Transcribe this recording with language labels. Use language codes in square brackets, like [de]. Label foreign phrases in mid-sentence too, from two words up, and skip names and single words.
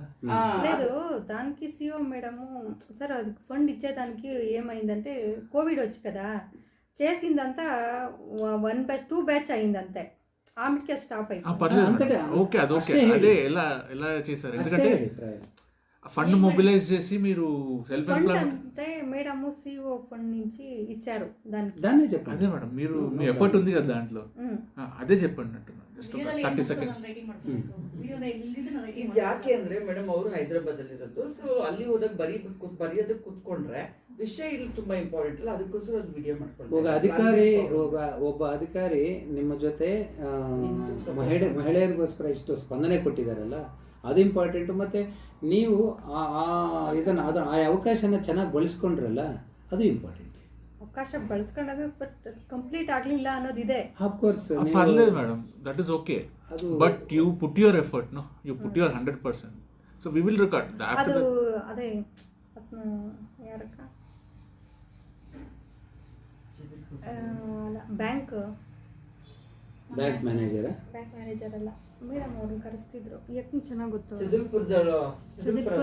[te] లేదు, దానికి సిఓ మేడము సార్ అది ఫండ్ ఇచ్చేదానికి ఏమైందంటే కోవిడ్ వచ్చి కదా చేసిందంతా 1 batch 2 batch అయిందంతే, ఆమెకే స్టాప్ అయిపోయింది. ఓకే, అది ఓకే. అదే ఎలా చేశారు? ఎందుకంటే ఫండ్ మొబిలైజ్ చేసి మీరు [en] self employment [te] అంటే మేడం సిఓ ఫండ్ నుంచి ఇచ్చారు దాన్ని చెప్పండి. అదే మేడం, మీరు మీ ఎఫర్ట్ ఉంది కదా దాంట్లో, అదే చెప్పండి అంటున్నాను. [en] ಜಸ್ಟ್ 30 seconds. [kn] ಇದು ಯಾಕೆ ಅಂದ್ರೆ ಮೇಡಮ್ ಅವರು ಹೈದರಾಬಾದ್ ಅಲ್ಲಿ ಇರೋದು, ಸೊ ಅಲ್ಲಿ ಹೋದಾಗ ಬರೆಯೋದಕ್ಕೆ ಕೂತ್ಕೊಂಡ್ರೆ ವಿಷಯ ಇಲ್ಲಿ ತುಂಬಾ ಇಂಪಾರ್ಟೆಂಟ್ ಅಲ್ಲ, ಅದಕ್ಕೋಸ್ಕರ ಒಂದು ವಿಡಿಯೋ ಮಾಡ್ಕೊಂಡು ಒಬ್ಬ ಅಧಿಕಾರಿ ನಿಮ್ಮ ಜೊತೆ ಮಹಿಳೆಯರಿಗೋಸ್ಕರ ಇಷ್ಟು ಸ್ಪಂದನೆ ಕೊಟ್ಟಿದ್ದಾರಲ್ಲ, ಅದು ಇಂಪಾರ್ಟೆಂಟ್. ಮತ್ತೆ ನೀವು ಇದನ್ನ ಆ ಅವಕಾಶನ ಚೆನ್ನಾಗಿ ಬಳಸ್ಕೊಂಡ್ರಲ್ಲ, ಅದು ಇಂಪಾರ್ಟೆಂಟ್. ಅವಕಾಶ ಬಳಸ್ಕೊಂಡಾಗ [en] but complete [kn] ಆಗಲಿಲ್ಲ ಅನ್ನೋದಿದೆ. [en] of course [kn] ಪರ್లేదు ಮೇಡಮ್, [en] that is ok, but you put your effort, no you put your 100%, so we will record [kn] ಅದು ಅದೇ ಯಾರಕ್ಕ ಬ್ಯಾಂಕ್ ಮ್ಯಾನೇಜರ್ ಅಲ್ಲ ಮೇಡಮ್ ಅವ್ರನ್ನ ಕರೆಸ್ತಿದ್ರು. ಯಾಕೆ ಚೆನ್ನಾಗಿ ಗೊತ್ತು, ಚದುರ್ಪುರ